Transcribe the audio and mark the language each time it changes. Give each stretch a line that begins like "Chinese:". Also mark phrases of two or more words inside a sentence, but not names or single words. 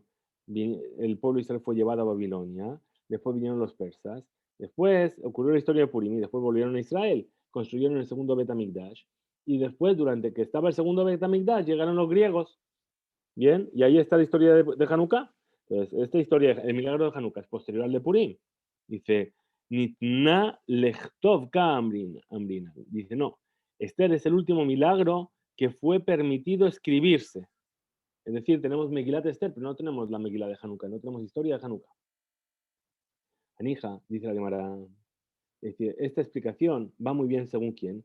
Spanish: El pueblo de Israel fue llevado a Babilonia, después vinieron los persas, después ocurrió la historia de Purim y después volvieron a Israel, construyeron el segundo
Hebrew: בית המקדש
Spanish: y después, durante que estaba el segundo
Hebrew: בית המקדש,
Spanish: llegaron los griegos. Bien, y ahí está la historia de Hanukkah. Entonces, esta historia, el milagro de Hanukkah es posterior al de Purim. Dice,
Aramaic: ניתנה לכתוב קאמרינן.
Spanish: Dice, no, Esther es el último milagro que fue permitido escribirse. Es decir, tenemos Megilat Esther, pero no tenemos la Megilá de Hanukkah, no tenemos historia de Hanukkah. Anija, dice la Gemara, es decir, esta explicación va muy bien según quién.